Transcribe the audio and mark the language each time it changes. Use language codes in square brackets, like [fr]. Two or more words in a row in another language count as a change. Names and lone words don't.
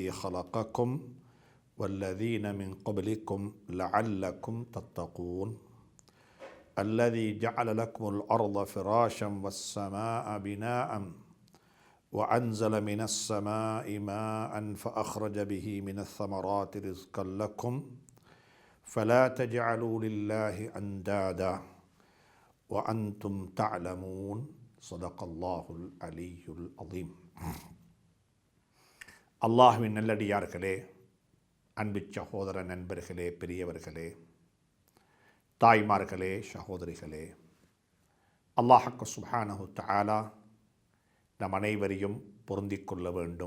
[ar] خلقكم والذين من قبلكم لعلكم تتقون الذي جعل لكم الأرض فراشا والسماء بناء وأنزل من السماء ماء فأخرج به من الثمرات رزقا لكم فلا تجعلوا لله أندادا وأنتم تعلمون صدق الله العلي العظيم. [ta] அல்லாஹ்வின் நல்லடியார்களே, அன்பு சகோதர நண்பர்களே, பெரியவர்களே, தாய்மார்களே, சகோதரிகளே, அல்லாஹ் [ar] سبحانه تعالى [ta] நம் அனைவரையும் பொருந்திக் கொள்ள வேண்டும்.